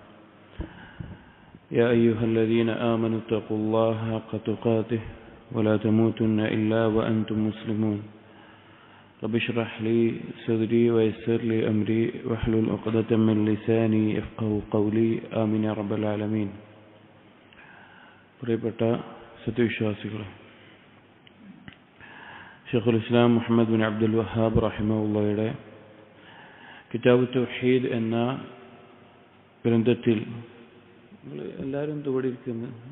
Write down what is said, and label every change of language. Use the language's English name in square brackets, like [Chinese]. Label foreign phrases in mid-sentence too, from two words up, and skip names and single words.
[Arabic] يا أيها الذين آمنوا اتقوا الله حق تقاته ولا تموتن إلا وأنتم مسلمون. رب اشرح لي صدري ويسر لي أمري واحلل عقدة من لساني يفقهوا قولي آمين يا رب العالمين. [Malayalam] പ്രിയപ്പെട്ട സത്യവിശ്വാസികളെ, ഷെയ്ഖുൽ ഇസ്ലാം മുഹമ്മദ് ബിൻ അബ്ദുൽ വഹാബ് റഹിമഹുള്ളയുടെ കിതാബ് തൗഹീദ് എന്ന ഗ്രന്ഥത്തിൽ എല്ലാവരും ഇവിടെ ഇരിക്കുന്നു,